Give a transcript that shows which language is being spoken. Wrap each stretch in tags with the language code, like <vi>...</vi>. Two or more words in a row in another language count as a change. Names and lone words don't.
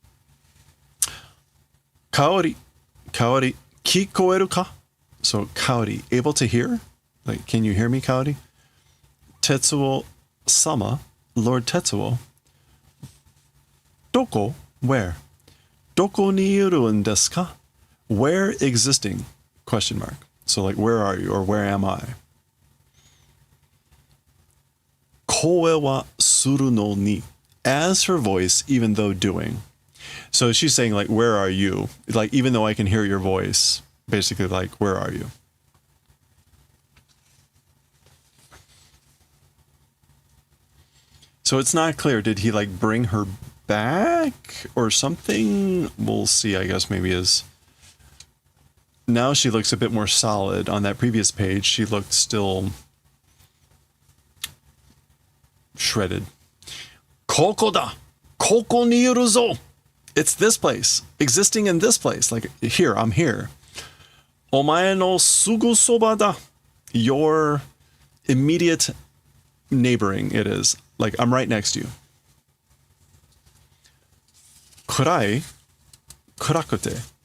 <ja>Kaori, kikoeru ka?</ja> <en>So Kaori, able to hear? Like, can you hear me, Kaori? Tetsuo-sama, Lord Tetsuo. Doko, where?</en> <ja>Doko ni iru en desu ka?</ja> <en>Where existing? Question mark. So, like, where are you, or where am I?</en> <ja>Koe wa suru no ni.</ja> <en>As her voice, even though doing. So she's saying, like, where are you? Like, even though I can hear your voice, basically, like, where are you? So it's not clear. Did he, like, bring her back or something? We'll see, I guess, maybe as... Now she looks a bit more solid. On that previous page, she looked still shredded.</en> <ja>Koko da! Koko ni iru zo!</ja> <en>It's this place. Existing in this place. Like, here, I'm here.</en> <ja>Omae no sugu soba da.</ja> <en>Your immediate neighboring, it is. Like, I'm right next to you.</en> <ja>Kurai, kurakute.</ja>